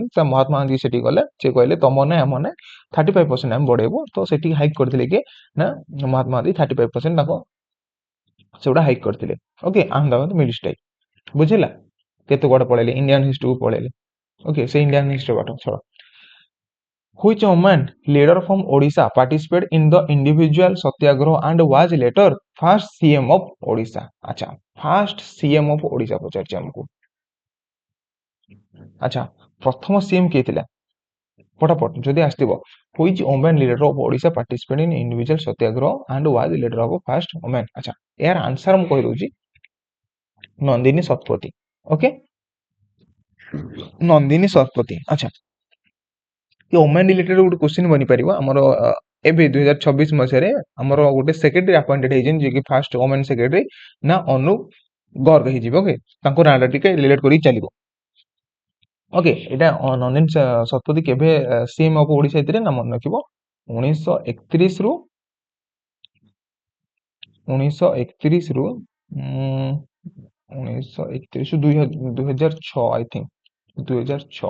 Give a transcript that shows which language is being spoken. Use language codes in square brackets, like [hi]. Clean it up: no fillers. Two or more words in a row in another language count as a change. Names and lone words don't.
[or] ତ ମହାତ୍ମା ଗାନ୍ଧୀ ସେଠି ଗଲେ, ସେ କହିଲେ ତମ ନାହିଁ ଆମ ନାହିଁ, 35% ଆମେ ବଢେଇବୁ। ତ ସେଠି ହାଇକ୍ କରିଥିଲେ କି ନା ମହାତ୍ମା ଗାନ୍ଧୀ 35% ତାଙ୍କ ସେଗୁଡା ହାଇକ୍ କରିଥିଲେ। ଓକେ, ଅହମ୍ମଦାବାଦ [en] mill strike. [or] ବୁଝିଲା? କେତେ କୁଆଡେ ପଳେଇଲେ, [en] Indian history [or] ପଳେଇଲେ। ଓକେ, ସେ [en] Indian history [or] ପାଠ ଛାଡ। [en] Which woman leader from Odisha participated in the individual satyagraha and was later first CM of Odisha? [or] ଅଚ୍ଛା, [en] first CM of Odisha [or] ପଚାରଛି ହମକୋ। ଅଚ୍ଛା, ପ୍ରଥମ ସିଏମ କିଏ ଥିଲା? ଫଟାଫଟ ଯଦି ଆସ୍ଥିବୋ, [en] which woman leader of Odisha participated in individual satyagraha and was leader of first woman? [or] ଅଚ୍ଛା, ୟାର ଆନସର ହମ କହି ଦଉଛି, ନନ୍ଦିନୀ ଶତପଥୀ। ଓକେ, ନନ୍ଦିନୀ ଶତପଥୀ। ଅଚ୍ଛା, [en] women related [or] ଗୋଟେ କ୍ୱେଶ୍ଚିନ୍ ବନିପାରିବ ଆମର। ଏବେ 2026 ମସିହାରେ ଆମର ଗୋଟେ [en] secretary appointed [or] ହେଇଛନ୍ତି, ଯିଏକି [en] first women secretary, [or] ନା ଅନୁପ ଗର୍ଗ ହେଇଯିବେ। ଓକେ, ତାଙ୍କ ନାଁଟା ଟିକେ ରିଲେଟ୍ କରିକି ଚାଲିବ। ଓକେ, ଏଇଟା ନନ୍ଦିନୀ ଶତପଥୀ କେବେ [en] CM of Odisha [or] ହେଇଥିଲେ ନା ମନେ ରଖିବ, 1931 ରୁ 2006 [en] I think, [or] 2006।